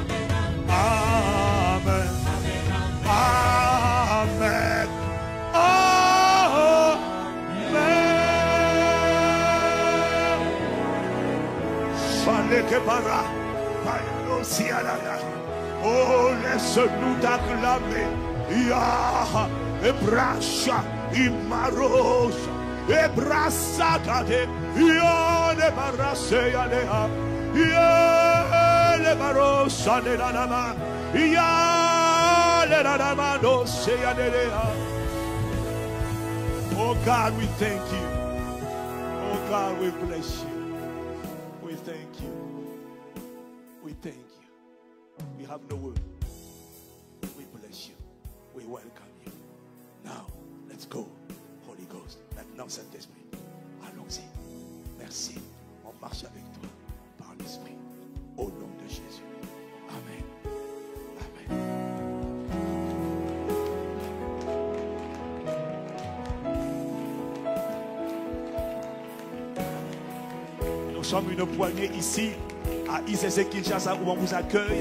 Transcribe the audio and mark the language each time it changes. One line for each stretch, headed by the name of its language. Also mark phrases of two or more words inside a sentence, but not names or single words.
French: Amen. Amen. Amen. Que para, oh, laisse-nous t'acclamer. Ya, Ebrasha, Imarosa, Ebrasakade, Ya, Lebarase, Yalea, Ya, Lebarosa, Lelanama, Ya, Lelanama, no, say, Yalea.
English: Oh God, we thank you. Oh God, we bless you. We thank you. We thank you. We have no word. We bless you. We welcome you. Now, let's go. Holy Ghost.
French: Maintenant, Saint-Esprit. Allons-y. Merci. On marche avec toi par l'Esprit. Au nom de Jésus. Amen. Amen. Nous sommes une poignée ici à ICC Kinshasa où on vous accueille.